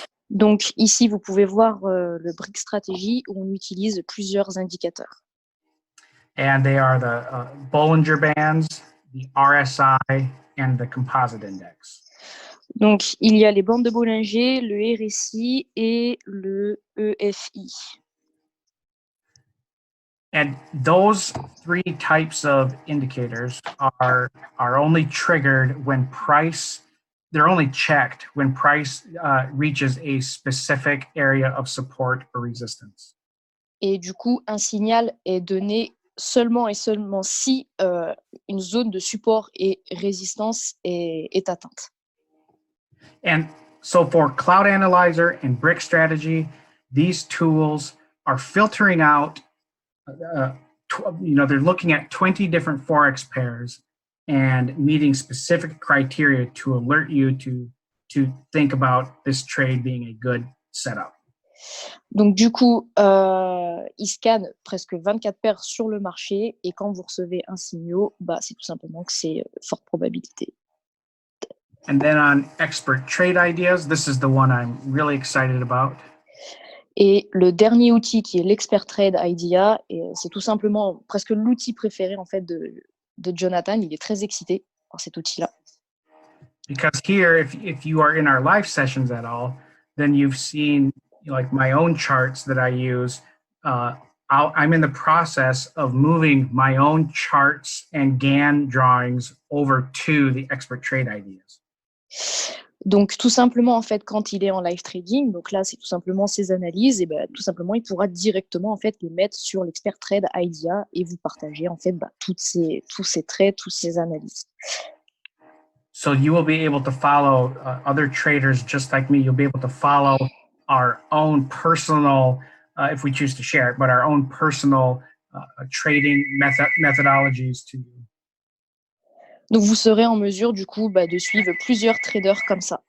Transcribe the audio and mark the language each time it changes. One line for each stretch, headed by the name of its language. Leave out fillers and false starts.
French: Donc ici, vous pouvez voir le brick strategy où on utilise plusieurs indicateurs.
English: And they are the Bollinger Bands, the RSI, and the Composite Index.
French: Donc il y a les bandes de Bollinger, le RSI et le EFI.
English: And those 3 types of indicators are only triggered when price, they're only checked when price reaches a specific area of support or resistance.
French: Et du coup, un signal est donné seulement et seulement si une zone de support et résistance est atteinte.
English: And so for Cloud Analyzer and Brick Strategy, these tools are filtering out, they're looking at 20 different Forex pairs and meeting specific criteria to alert you to think about this trade being a good setup.
French: Donc du coup, ils scannent presque 24 paires sur le marché et quand vous recevez un signal, c'est tout simplement que c'est forte probabilité.
English: And then on Expert Trade Ideas, this is the one I'm really excited about.
French: Et le dernier outil qui est l'Expert Trade Idea, et c'est tout simplement presque l'outil préféré en fait de Jonathan. Il est très excité par cet outil-là.
English: Because here, if you are in our live sessions at all, then you've seen like my own charts that I use. I'm in the process of moving my own charts and Gann drawings over to the Expert Trade Ideas.
French: Donc tout simplement en fait quand il est en live trading, donc là c'est tout simplement ses analyses et tout simplement il pourra directement en fait les mettre sur l'Expert Trade Idea et vous partager en fait tous ces trades, toutes ces analyses.
English: So you will be able to follow other traders just like me. You'll be able to follow our own personal, if we choose to share it, but our own personal trading methodologies to.
French: Donc vous serez en mesure du coup de suivre plusieurs traders comme ça.